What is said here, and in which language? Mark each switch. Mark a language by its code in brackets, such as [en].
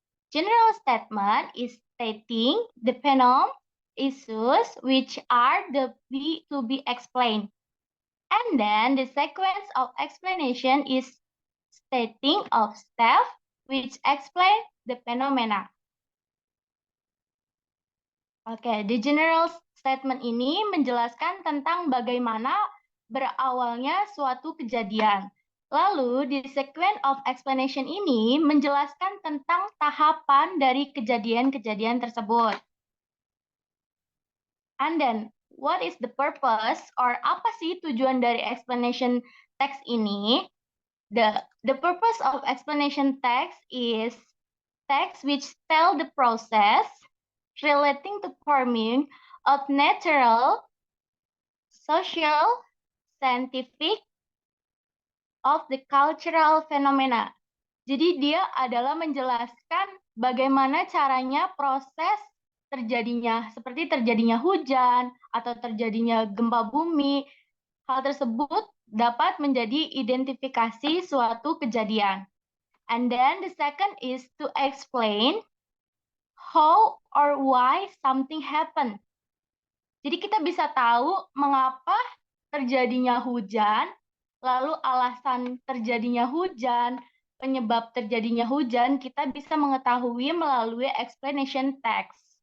[en] General statement is stating the phenomena issues which are to be explained. And then the sequence of explanation is stating of steps which explain the phenomena. [id] Oke, [en] the general statement [id] ini menjelaskan tentang bagaimana berawalnya suatu kejadian. Lalu, di [en] sequence of explanation [id] ini menjelaskan tentang tahapan dari kejadian-kejadian tersebut. [en] And then, what is the purpose or [id] apa sih tujuan dari [en] explanation text [id] ini? [en] The purpose of explanation text is text which tell the process relating to forming of natural, social, scientific, of the cultural phenomena. [id] Jadi dia adalah menjelaskan bagaimana caranya proses seperti terjadinya hujan atau terjadinya gempa bumi. Hal tersebut dapat menjadi identifikasi suatu kejadian. [en] And then the second is to explain how or why something happened. [id] Jadi kita bisa tahu mengapa terjadinya hujan, lalu alasan terjadinya hujan, penyebab terjadinya hujan, kita bisa mengetahui melalui explanation text.